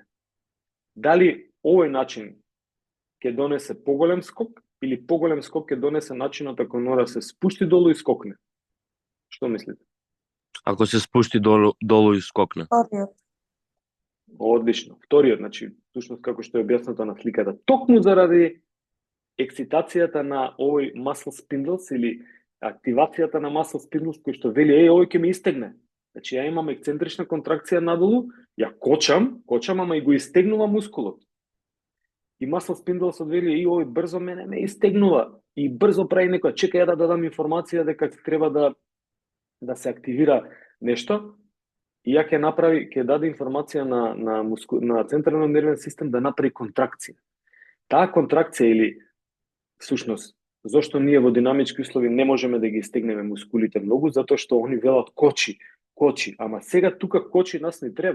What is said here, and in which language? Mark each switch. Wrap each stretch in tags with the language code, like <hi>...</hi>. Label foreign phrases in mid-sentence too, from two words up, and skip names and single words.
<mk>Дали овој начин ќе донесе поголем скок или поголем скок ќе донесе начинот ако Нора се спушти долу и скокне? Што мислите? Ако се спушти долу и скокне. Вториот. Одлично. Вториот, значи, всушност како што е објаснато на сликата, токму заради ексцитацијата на овој</mk> <en>muscle spindles</en> <mk>или активацијата на</mk> <en>muscle spindles</en> <mk>кој што вели овој ќе ме истегне. Значи ја имам ексцентрична контракција надолу, ја кочам, ама и го истегнува мускулот. И</mk> <en>muscle spindles</en> <mk>вели овој брзо мене ме истегнува и брзо прави некоја, чекај да дадам информација дека треба да се активира нешто. И ја ќе даде информација на централниот нервен систем да направи контракција. Таа контракција или всушност зошто ние во динамички услови не можеме да ги истегнеме мускулите многу, затоа што они велат кочи, ама сега тука кочи нас не треба.</mk>